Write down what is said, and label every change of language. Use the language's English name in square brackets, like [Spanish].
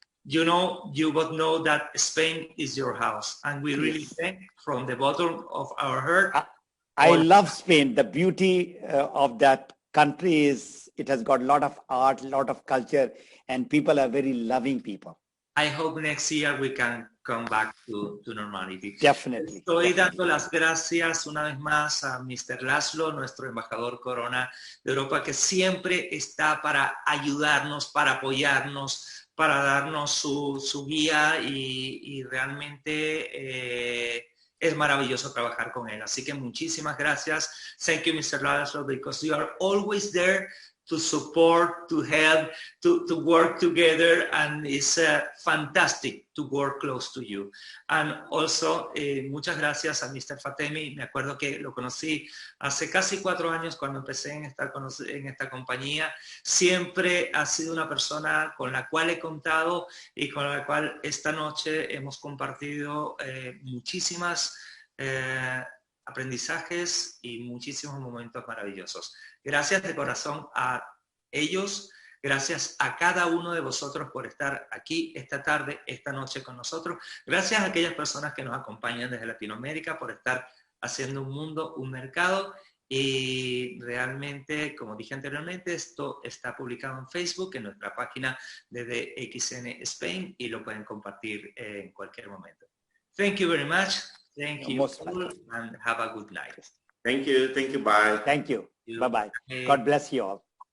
[English] You know, you both know that Spain is your house, and we really thank from the bottom of our heart. I love Spain. The beauty of that country is it has got a lot of art, a lot of culture, and people are very loving people. I hope next year we can come back to normality. Definitely. [Spanish] Estoy dando las gracias una vez más a Mr. Laszlo, nuestro embajador Corona de Europa, que siempre está para ayudarnos, para apoyarnos, para darnos su guía y realmente es maravilloso trabajar con él. Así que muchísimas gracias. [English] Thank you, Mr. Laszlo, because you are always there to support, to help, to work together, and it's fantastic to work close to you. And also, [Spanish] muchas gracias a Mr. Fatemy. Me acuerdo que lo conocí hace casi 4 años cuando empecé en esta compañía. Siempre ha sido una persona con la cual he contado y con la cual esta noche hemos compartido muchísimas aprendizajes y muchísimos momentos maravillosos. Gracias de corazón a ellos, gracias a cada uno de vosotros por estar aquí esta tarde, esta noche con nosotros. Gracias a aquellas personas que nos acompañan desde Latinoamérica por estar haciendo un mundo, un mercado. Y realmente, como dije anteriormente, esto está publicado en Facebook, en nuestra página de DXN Spain, y lo pueden compartir en cualquier momento. [English] Thank you very much. Thank you all, and have a good night. Thank you, bye. Thank you. Bye-bye. God bless you all.